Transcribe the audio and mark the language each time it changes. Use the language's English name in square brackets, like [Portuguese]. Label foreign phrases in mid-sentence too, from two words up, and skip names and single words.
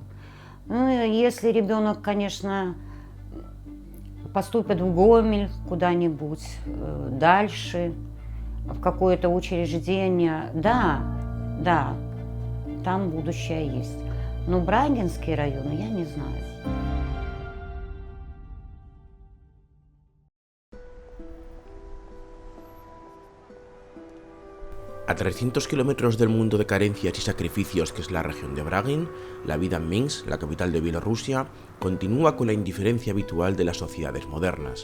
[Russian] Ну, если ребенок, конечно, поступит в Гомель куда-нибудь дальше, в какое-то учреждение, да, там будущее есть. Но Брагинский район я не знаю. [Spanish] A 300 kilómetros del mundo de carencias y sacrificios que es la región de Bragin, la vida en Minsk, la capital de Bielorrusia, continúa con la indiferencia habitual de las sociedades modernas.